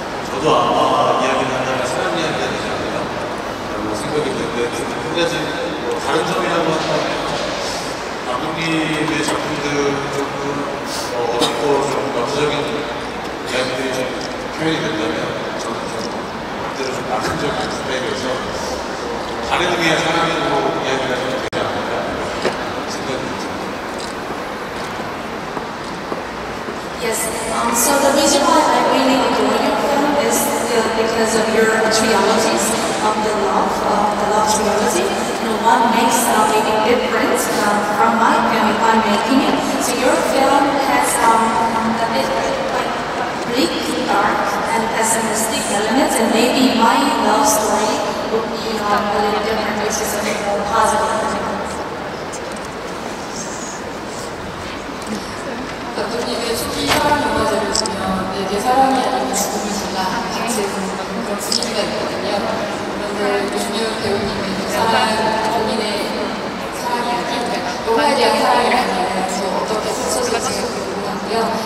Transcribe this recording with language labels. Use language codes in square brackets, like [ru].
[ko] 저도 아마 이야기를 한다면 사랑 이야기가 되지 않나요? 라고 생각이 드는데 한 가지 다른 점이라고 한다면 감독님의 작품들 조금 어둡고 좀 역사적인 이야기들이 좀 표현이 된다면 저는 좀 그때로 좀 낙천적인 스타일이어서 다른 의미의 사랑으로 이야기를 하면 되지 않을까 생각이 듭니다. [en] Yes, so the reason why I really adore your film is because of your trilogies of the love trilogy. One makes a big difference from my film, in my opinion. So your film has a bit like bleak, dark, and pessimistic elements, and maybe my love story would be a little different, which is a bit more positive. [ko] 감독님의 초기 사랑 영화들을 보면 내 사랑이 아니고 죽음을 달라 같은 그런 분위기가 있거든요. 그런데 유준열 배우님의 사랑, 본인의 사랑이 아닌 영화에 대한 사랑이라는 어떻게 펼쳐질지 궁금하고요.